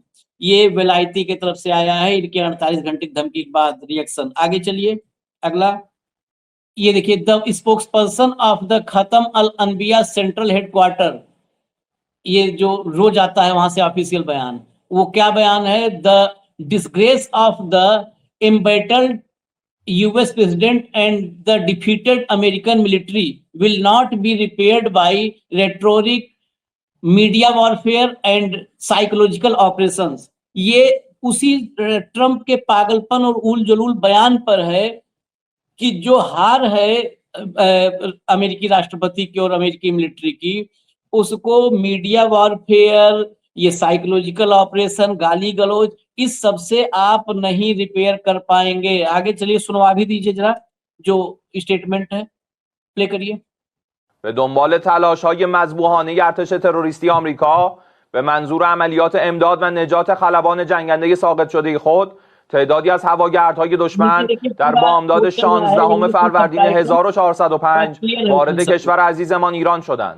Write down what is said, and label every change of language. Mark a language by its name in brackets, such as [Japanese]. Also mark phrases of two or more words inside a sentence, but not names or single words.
[Hindi] ये विलायती की तरफ से आया है, इनके 48 घंटे की धमकी के बाद रिएक्शन। आगे चलिए अगला, ये देखिए, [English] the spokesperson of the Khatam al-Anbiya Central Headquarters, [Hindi] ये जो रोज आता है वहां से ऑफिशियल बयान, वो क्या बयान है? [English] The disgrace of the embattled US president and the defeated American military will not be repaired by rhetoric, media warfare and psychological operations। [Hindi] ये उसी ट्रंप के पागलपन और उल जलूल बयान पर है कि जो हार है अमेरिकी राष्ट्रपति की और अमेरिकी मिलिट्री की, उसको [English] media warfare, [Hindi] ये [English] psychological operation, [Hindi] गाली गलौज, इस सब से आप नहीं रिपेयर कर पाएंगे। आगे चलिए, सुनवा भी दीजिए जरा जो स्टेटमेंट है, प्ले करिए। [Persian] به دنبال تلاش‌های مذبوحانه ارتش تروریستی آمریکا به منظور عملیات امداد و نجات خلبان جنگنده ساقط شده خود، تعدادی از هواگردهای دشمن در بامداد 16 فروردین 1405 وارد کشور عزیزمان ایران شدند.